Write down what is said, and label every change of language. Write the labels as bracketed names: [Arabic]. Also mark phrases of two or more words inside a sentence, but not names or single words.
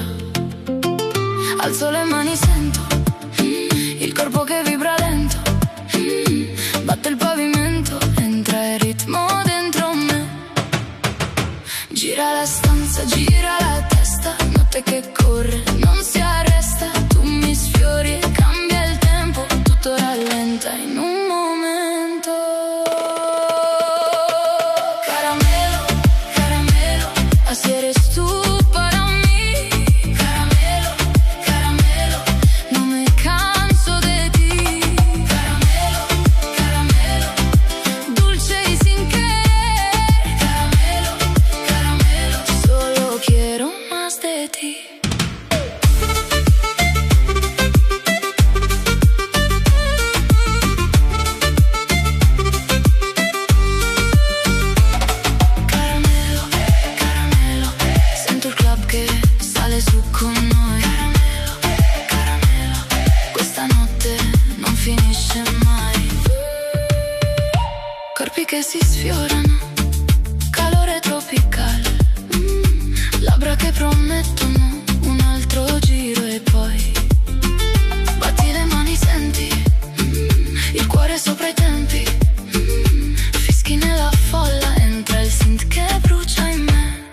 [Italian] Alzo le mani, sento il corpo che vibra lento, batte il pavimento, entra il ritmo dentro me. Gira la stanza, gira la testa, notte che corre, non si arresta. Tu mi sfiori e cambia il tempo, tutto rallenta in un momento. [Spanish] Caramelo, caramelo, así eres tú para mí. Caramelo, caramelo, no me canso de ti. Caramelo, caramelo, dulce y sin querer. Caramelo, caramelo, solo quiero más de ti. Caramelo, caramelo, [Italian] sento il club che sale su con noi. [Spanish] Caramelo, caramelo, [Italian] questa notte non finisce mai. Corpi che si sfiorano, calore tropicale, labbra che promettono un altro giro e poi batti le mani, senti il cuore sopra i tempi, fischi nella folla, entra il synth che brucia in me.